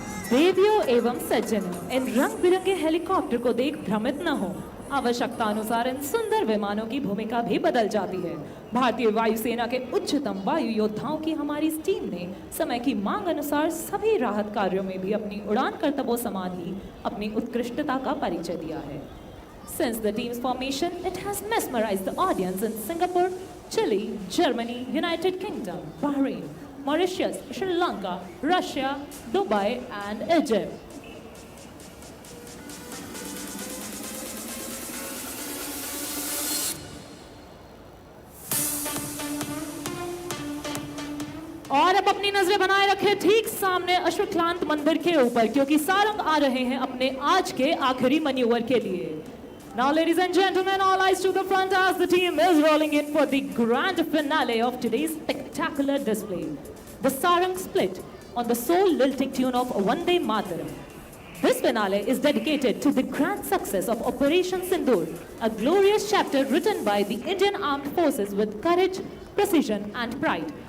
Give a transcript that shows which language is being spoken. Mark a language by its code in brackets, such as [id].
[hi] देवियों एवं सज्जनों, इन रंग बिरंगे हेलीकॉप्टर को देख भ्रमित न हो। आवश्यकता अनुसार इन सुंदर विमानों की भूमिका भी बदल जाती है। भारतीय वायुसेना के उच्चतम वायु योद्धाओं की हमारी इस टीम ने समय की मांग अनुसार सभी राहत कार्यों में भी अपनी उड़ान कर्तव्यों समान ही अपनी उत्कृष्टता का परिचय दिया है। [en] Since the team's formation, it has mesmerized the audience in Singapore, Chile, Germany, United Kingdom, Bahrain, Mauritius, Sri Lanka, Russia, Dubai, and Egypt. [hi] और अब अपनी नजरें बनाए रखें ठीक सामने अश्वक्लांत मंदिर के ऊपर, क्योंकि सारंग आ रहे हैं अपने आज के आखिरी मैन्यूवर के लिए। [en] Now, ladies and gentlemen, all eyes to the front as the team is rolling in for the grand finale of today's spectacular display. the Sarang split on the soul-lilting tune of Vande Mataram. This finale is dedicated to the grand success of Operation Sindoor, a glorious chapter written by the Indian Armed Forces with courage, precision, and pride.